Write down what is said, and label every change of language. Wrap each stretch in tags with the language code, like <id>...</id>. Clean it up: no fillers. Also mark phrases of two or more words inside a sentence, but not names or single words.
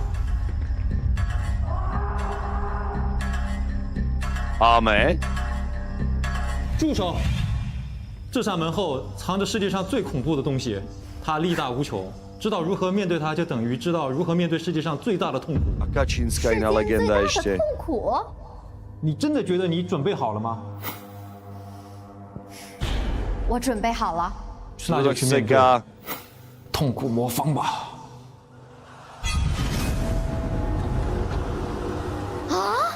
<zh>阿美，住手！这扇门后藏着世界上最恐怖的东西，它力大无穷。知道如何面对它，就等于知道如何面对世界上最大的痛苦。</zh> <cs>Kačínska jiná legenda ještě.</cs> <zh>痛苦？你真的觉得你准备好了吗？我准备好了。那就去面对痛苦魔方吧。啊？</zh>